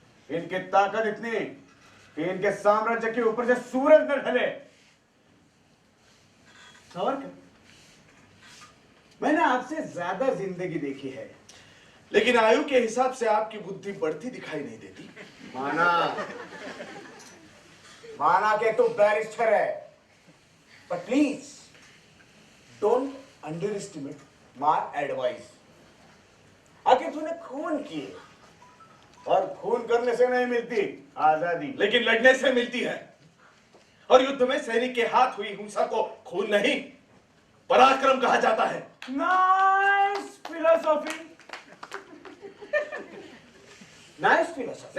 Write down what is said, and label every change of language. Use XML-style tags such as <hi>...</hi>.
<hi>इनकी ताकत इतनी कि इनके साम्राज्य के ऊपर से सूरज न ढले। सावरकर, मैंने आपसे ज्यादा जिंदगी देखी है, लेकिन आयु के हिसाब से आपकी बुद्धि बढ़ती दिखाई नहीं देती। माना कि तू बैरिस्टर है,</hi> <en>but please don't underestimate my advice.</en> <hi>आखिर तूने खून किए और खून करने से नहीं मिलती आजादी, लेकिन लड़ने से मिलती है। और युद्ध में सैनिक के हाथ हुई हिंसा को खून नहीं, पराक्रम कहा जाता है।</hi> <en>Nice philosophy, nice philosophy.</en>